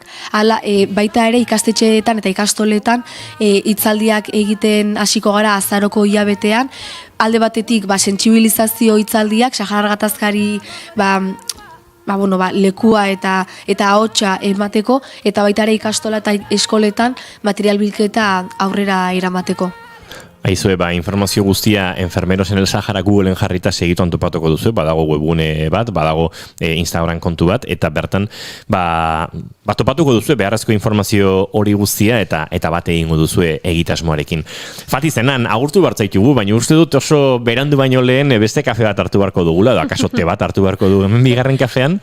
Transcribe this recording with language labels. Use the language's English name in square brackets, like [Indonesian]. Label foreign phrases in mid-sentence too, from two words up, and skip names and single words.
[Basque] Hala, baita ere ikastetxeetan eta ikastoletan hitzaldiak egiten hasiko gara azaroko hilabetean, alde batetik sentsibilizazio hitzaldiak, Saharar gatazkari lekua eta ahotsa emateko, eta baita ere ikastola eta eskoletan material bilketa aurrera eramateko. Aizue, informazio guztia Enfermeros en el Sahara Googleen jarrita segituan topatuko duzu, badago webgune bat, badago Instagram kontu bat, eta bertan topatuko duzu beharrezko informazio hori guztia eta bat egingo duzu egitasmoarekin. Fati zenan, agurtu bartzaitugu, baina uste dut oso berandu baino lehen beste kafe bat hartu beharko dugula, edo akaso te bat hartu beharko du hemen bigarren kafean,